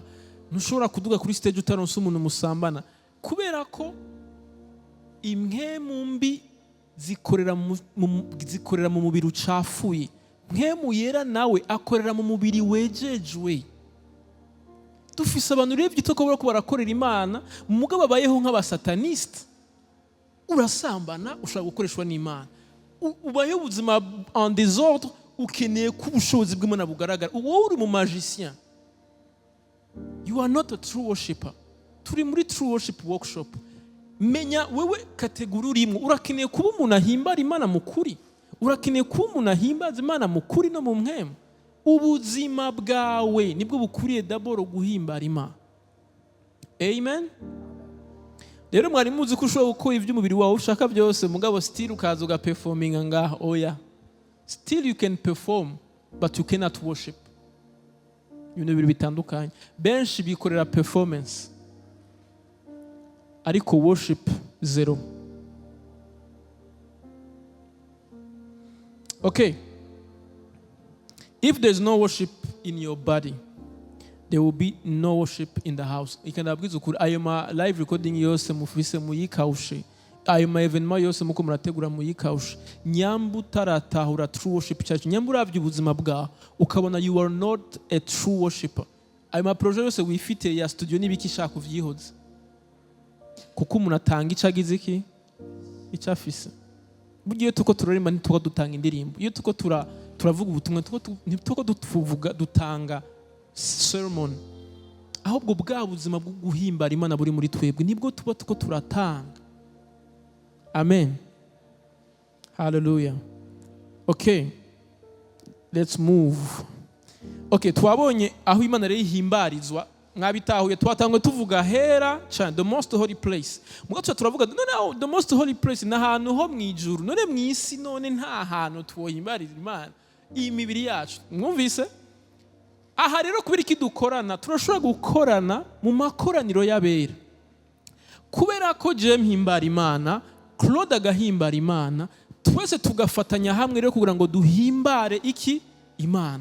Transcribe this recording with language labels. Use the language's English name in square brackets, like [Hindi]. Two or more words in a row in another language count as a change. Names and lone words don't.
[Rundi] Ntushobora kuduga kuri stage utaronse umuntu musambana, kubera ko impwemu mbi zikorera mu mubiri ucafuye. Mpwemu yera nawe akorera mu mubiri wejejwe. Dufise abantu rero byitoko ko barakorera Imana, mugabo babayeho nk'abasataniste. Urasambana ushaka gukoreshwa n'Imana, ubayeho ubuzima [French] en désordre, [Rundi] ukeneye ko ubushobozi bw'Imana bugaragara. Wowe uri mu magicien. [English] You are not a true worshipper. [Rundi] Turi muri [English] true worship workshop. [Rundi] Menya wewe kategori urimo, urakeneye kuba umuntu ahimbara Imana mukuri, urakeneye kuba umuntu ahimbaza Imana mukuri no mu mpwemu. Ubuzima bwawe nibwo bukuriye d'abord guhimbara Imana. Amen. Rero mwari muzi ko ushobora gukora iby'umubiri wawe ushaka byose, mugabo still ukaza ugaperforminga ngaho. Oya, [English] still you can perform but you cannot worship. [Rundi] Ibintu bibiri bitandukanye. Benshi bikorera performance ariko [English] worship zero. Okay, if there's no worship in your body, there will be no worship in the house. [Rundi] Ikandabwiza ukuri, ayo ma [English] live recording [Rundi] yose mufise muyikaushe, ayo ma evenement yose muko murategura muyikaushe. Nyambu taratahura [English] true worship church, [Rundi] nyambu uravye ubuzima bwa ukabona [English] you are not a true worshipper. [Rundi] Ayo ma projet yose wifite ya studio nibiki shaka kuvyihoza, kuko umuntu atanga icagize iki icafise. Bugiye tuko turarima ntituko dutanga indirimbo, iyo tuko turavuga ubutumwa tuko tuvuga dutanga sermon, ahubwo bwa buzima bwo guhimbara Imana buri muri twebwe nibwo tuba tuko turatanga. Amen. Hallelujah. [English] Okay, let's move. [Rundi] Okay, twabonye aho Imana rero ihimbarizwa. mwabitahuye twatangwe tuvuga hera cyane, [English] the most holy place. [Rundi] Mugato turavuga none [English] the most holy place [Rundi] na hantu ho mwijuru, none mwisi none nta hantu twohimbarira Imana iyi mibiri yacu. Mwumvise? Aha rero kubera iki dukorana, turashobora gukorana mu makoraniro y'abera. Kubera ko je mpimbara Imana, Claude agahimbara Imana, twese tugafatanya hamwe rero kugira ngo duhimbare iki Imana.